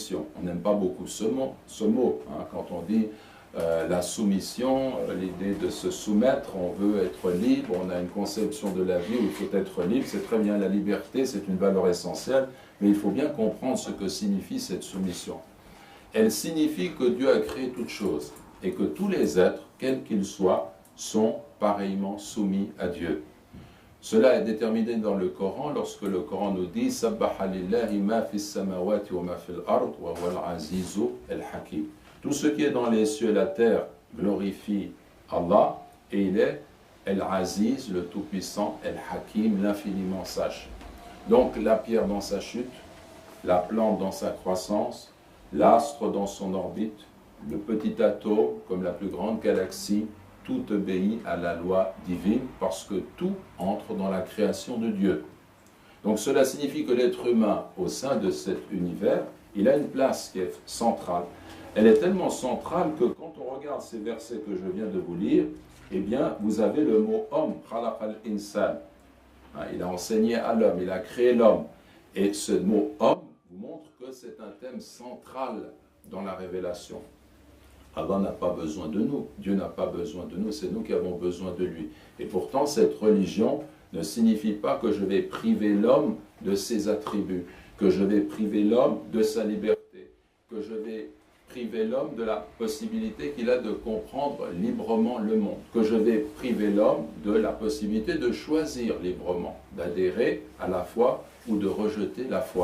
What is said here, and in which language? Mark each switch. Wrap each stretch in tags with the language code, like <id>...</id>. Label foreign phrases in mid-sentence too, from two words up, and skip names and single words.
<fr>On n'aime pas beaucoup ce mot hein, quand on dit la soumission, l'idée de se soumettre, on veut être libre, on a une conception de la vie où il faut être libre, c'est très bien, la liberté, c'est une valeur essentielle, mais il faut bien comprendre ce que signifie cette soumission. Elle signifie que Dieu a créé toutes choses et que tous les êtres, quels qu'ils soient, sont pareillement soumis à Dieu. Cela est déterminé dans le Coran lorsque le Coran nous dit «</fr> <ar>سبح لله ما في السماوات وما في الأرض وهو العزيز الحكيم</ar> <fr>» Tout ce qui est dans les cieux et la terre glorifie Allah et il est El-Aziz, le Tout-Puissant, El-Hakim, l'infiniment sage. Donc la pierre dans sa chute, la plante dans sa croissance, l'astre dans son orbite, le petit atome comme la plus grande galaxie, tout obéit à la loi divine parce que tout entre dans la création de Dieu. Donc cela signifie que l'être humain au sein de cet univers, il a une place qui est centrale. Elle est tellement centrale que quand on regarde ces versets que je viens de vous lire, eh bien, vous avez le mot homme,</fr> <ar>خلق الإنسان.</ar> <fr>Il a enseigné à l'homme, il a créé l'homme. Et ce mot homme vous montre que c'est un thème central dans la révélation. Allah n'a pas besoin de nous, Dieu n'a pas besoin de nous, c'est nous qui avons besoin de lui. Et pourtant, cette religion ne signifie pas que je vais priver l'homme de ses attributs, que je vais priver l'homme de sa liberté, que je vais priver l'homme de la possibilité qu'il a de comprendre librement le monde, que je vais priver l'homme de la possibilité de choisir librement, d'adhérer à la foi ou de rejeter la foi.</fr>